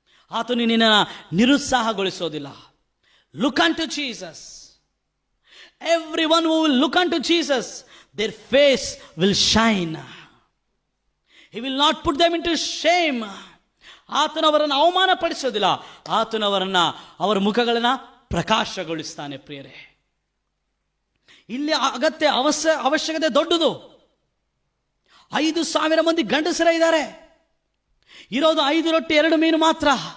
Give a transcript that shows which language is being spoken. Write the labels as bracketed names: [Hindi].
[Kannada] ಆತನು ನಿನ್ನನ್ನು ನಿರುತ್ಸಾಹಗೊಳಿಸೋದಿಲ್ಲ. [English] Look unto Jesus. Everyone who will look unto Jesus, their face will shine. He will not put them into shame. [Kannada] ಆತನು ಅವರನ್ನು ಅವಮಾನಪಡಿಸೋದಿಲ್ಲ, ಆತನು ಅವರ ಮುಖಗಳನ್ನು ಪ್ರಕಾಶಗೊಳಿಸ್ತಾನೆ. ಪ್ರಿಯರೇ, ಇಲ್ಲಿ ಅವಶ್ಯಕತೆ ದೊಡ್ಡದು. 5,000 ಮಂದಿ ಗಂಡಸರ ಇದ್ದಾರೆ, ಇರೋದು 5 ರೊಟ್ಟಿ 2 ಮೀನು ಮಾತ್ರ.